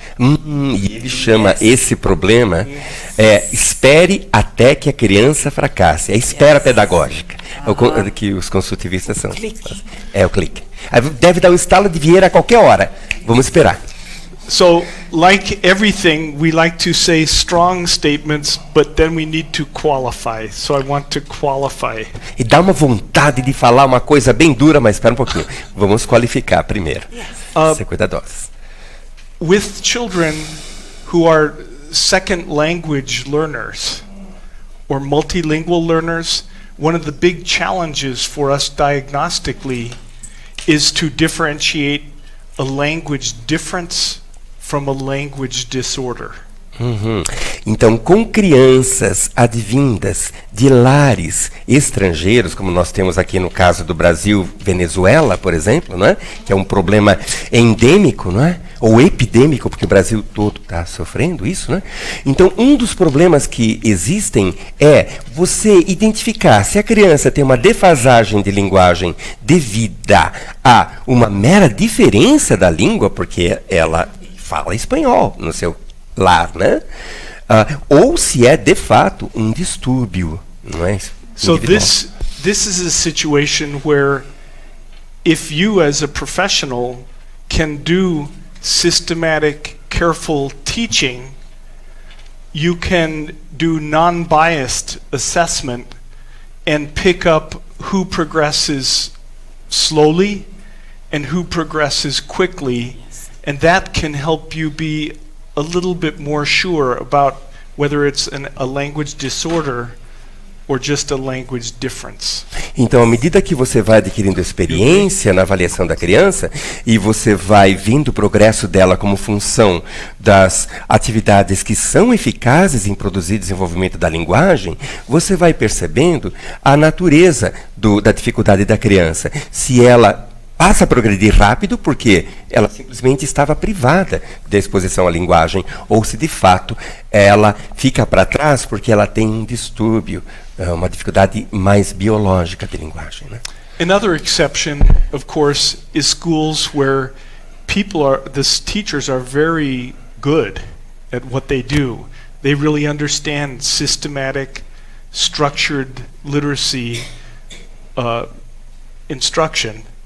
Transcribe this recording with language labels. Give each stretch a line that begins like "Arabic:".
Portuguese: E ele chama esse problema, espere até que a criança fracasse. É a espera pedagógica, que os consultivistas são. É o clique. Deve dar um estalo de Vieira a qualquer hora. Vamos esperar.
English: So, like everything, we like to say strong statements, but then we need to qualify. So I want to qualify.
Portuguese: E dá uma vontade de falar uma coisa bem dura, mas espera um pouquinho. Vamos qualificar primeiro. Ser cuidadosos.
English: With children who are second language learners or multilingual learners, one of the big challenges for us diagnostically is to differentiate a language difference from a language disorder.
Portuguese: Então, com crianças advindas de lares estrangeiros, como nós temos aqui no caso do Brasil, Venezuela, por exemplo, não é? Que é um problema endêmico, não é? Ou epidêmico, porque o Brasil todo está sofrendo isso, né? Então, um dos problemas que existem é você identificar se a criança tem uma defasagem de linguagem devida a uma mera diferença da língua, porque ela fala espanhol no seu lar, né? Ou se é de fato um distúrbio, não é? So this is a situation where if you as a professional can do systematic, careful teaching, you can do non-biased assessment and pick up who progresses slowly and who progresses quickly, and that can help you be a little bit more sure about whether it's a language disorder or just a language difference. Então, à medida que você vai adquirindo experiência na avaliação da criança e você vai vendo o progresso dela como função das atividades que são eficazes em produzir desenvolvimento da linguagem, você vai percebendo a natureza da dificuldade da criança. Se ela passa a progredir rápido porque ela simplesmente estava privada da exposição à linguagem, ou se de fato ela fica para trás porque ela tem um distúrbio, uma dificuldade mais biológica de linguagem, né?
English: Another exception, of course, is schools where teachers are very good at what they do. They really understand systematic, structured literacy instruction.